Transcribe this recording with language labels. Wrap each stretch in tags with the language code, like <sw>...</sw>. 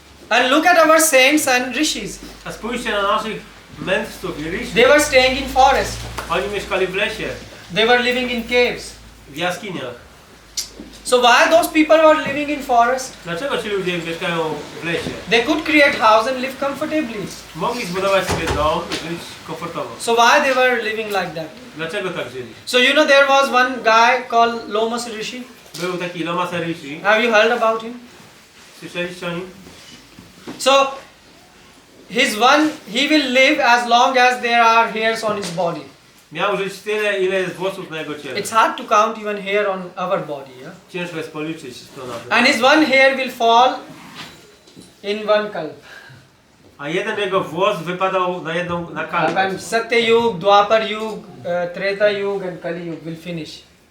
<en>And look at our saints and rishis.</en> <pl>A spójrzcie na naszych mędrców i ryszy.</pl> <en>They were staying in forest.</en> <pl>Oni mieszkali w lesie,</pl> <en>They were living in caves.</en> <pl>w jaskiniach.</pl> <en>So why those people were living in forest?</en> <pl>Dlaczego ci ludzie mieszkają w lesie?</pl> <en>They could create house and live comfortably.</en> <pl>Mogli zbudować sobie dom i żyć komfortowo.</pl> <en>So why they were living like that?</en> <pl>Dlaczego tak żyli?</pl> <en>So you know there was one guy called Lomas Rishi.</en> <pl>Był taki Lomasa Rishi.</pl> <en>Have you heard about him?</en> <pl>Słyszeliście o nim?</pl> <en>So he will live as long as there are hairs on his body.</en> <pl>Miał żyć tyle, ile jest włosów na jego ciele.</pl> <en>It's hard to count even hair on our body, yeah?</en> <pl>Ciężko jest policzyć to nawet.</pl> <en>And his one hair will fall in one kalp.</en> <pl>A jeden jego włos wypadał na kalbę.</pl> <en>And Satya Yuga, Dwapar Yuga, Treta Yuga and Kali Yuga will finish.</en>